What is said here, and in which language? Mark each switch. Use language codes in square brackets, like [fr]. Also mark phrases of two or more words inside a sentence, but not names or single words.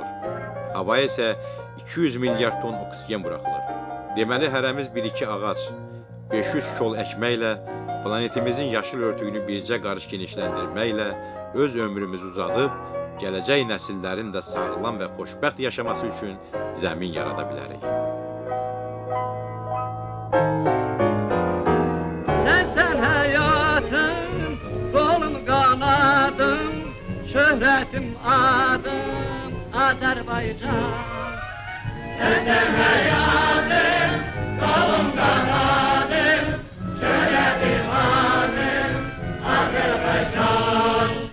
[az] Havaya isə 200 milyard ton oksigen buraxılır. Deməli, hərəmiz 1-2 ağac, 500 kol əkməklə, planetimizin yaşıl örtüyünü bircə qarış genişləndirməklə öz ömrümüzü uzadıb, gələcək nəsillərin də sağlam və xoşbəxt yaşaması üçün zəmin yarada bilərik. [tr] Sen hayatım, kolum kanadım, şöhretim adım, Azerbaycan. Sen hayatım, kolum kanadım, şöhretim adım, Azerbaycan.